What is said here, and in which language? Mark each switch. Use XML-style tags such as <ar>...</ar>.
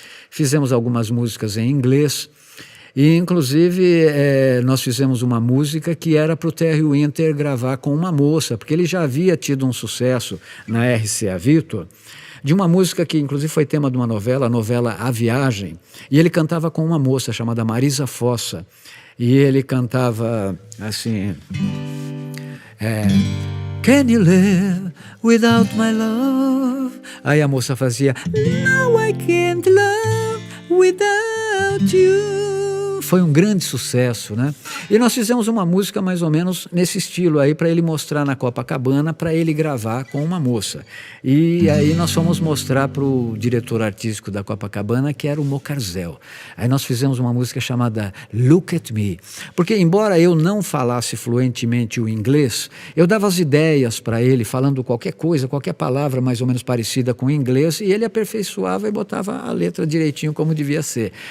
<pt>Fizemos algumas músicas em inglês, e inclusive nós fizemos uma música que era para o Terry Winter gravar com uma moça, porque ele já havia tido um sucesso na RCA Victor, de uma música que inclusive foi tema de uma novela, a novela A Viagem, e ele cantava com uma moça chamada Marisa Fossa, e ele cantava assim,</pt> <en>Can you live without my love?</en> <pt>Aí a moça fazia,</pt> <en>No, I can't love without you.</en> <pt>Foi um grande sucesso, né? E nós fizemos uma música mais ou menos nesse estilo aí para ele mostrar na Copacabana, para ele gravar com uma moça. E aí nós fomos mostrar para o diretor artístico da Copacabana, que era o Mocarzel. Aí nós fizemos uma música chamada Look at Me. Porque embora eu não falasse fluentemente o inglês, eu dava as ideias para ele, falando qualquer coisa, qualquer palavra mais ou menos parecida com o inglês, e ele aperfeiçoava e botava a letra direitinho como devia ser.</pt>